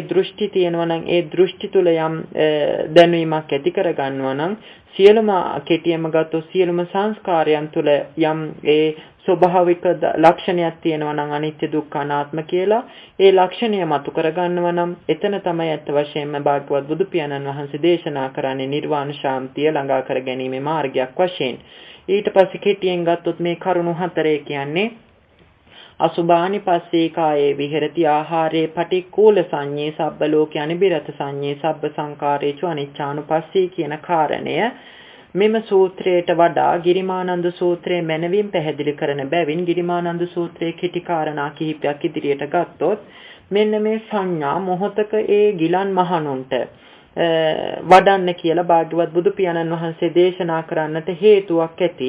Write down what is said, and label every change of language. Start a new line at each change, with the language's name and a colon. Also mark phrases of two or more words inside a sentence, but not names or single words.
Sinhala: දෘෂ්ටි තියෙනවා නම් ඒ දෘෂ්ටි තුල යම් දැනීමක් ඇති කර ගන්නවා නම් සියලුම කෙටියම ගත්තොත් සියලුම සංස්කාරයන් තුල යම් ඒ ස්වභාවික ලක්ෂණයක් තියෙනවා නම් අනිත්‍ය දුක්ඛ අනාත්ම කියලා ඒ ලක්ෂණය මතු කර ගන්නවා නම් එතන තමයි අත් වශයෙන්ම භාග්‍යවත් බුදු පියාණන් වහන්සේ දේශනා කරන්නේ නිර්වාණ ශාන්තිය ළඟා කර ගැනීමේ මාර්ගයක් වශයෙන්. ඊට පස්සේ කෙටියෙන් ගත්තොත් මේ කරුණු හතරේ කියන්නේ
Pali: අසුභානි පස්සේ කායේ විහෙරති ආහාරේ පටික්කුල සංඤේ සබ්බ ලෝකේ අනිබිරත සංඤේ සබ්බ සංකාරේච අනිච්ඡානුපස්සී
Sinhala: කියන කාරණය මෙම සූත්‍රයට වඩා ගිරිමානන්ද සූත්‍රයේ මැනවින් පැහැදිලි කරන බැවින් ගිරිමානන්ද සූත්‍රයේ කෙටි කාරණා කිහිපයක් ඉදිරියට ගත්තොත් මෙන්න මේ සංඥා මොහතක ඒ ගිලන් මහණුන්ට වඩන්න කියලා භාග්‍යවත් බුදු පියාණන් වහන්සේ දේශනා කරන්නට හේතුවක් ඇති.